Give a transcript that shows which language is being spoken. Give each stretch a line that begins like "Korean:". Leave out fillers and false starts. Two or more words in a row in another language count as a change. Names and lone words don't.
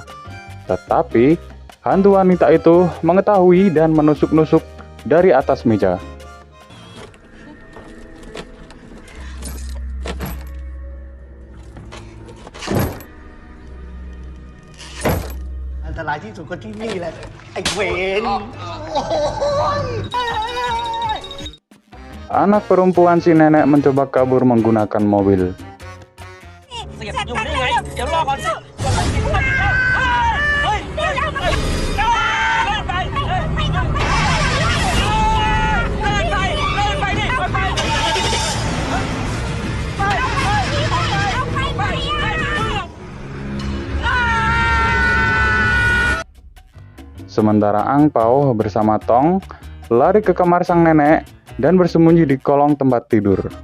Indonesian: Tetapi hantu wanita itu mengetahui dan menusuk-nusuk dari atas meja.
Thai: Antara ที่สุดก็ที่นี่แหละไอ้เวน
Indonesian: Anak perempuan si nenek mencoba kabur menggunakan mobil.
Thai: เสียบอยู่นี่ไง เดี๋ยวรอก่อนสิเฮ้ยเดินไป
Indonesian: Sementara Angpau bersama Tong lari ke kamar sang nenek dan bersembunyi di kolong tempat tidur.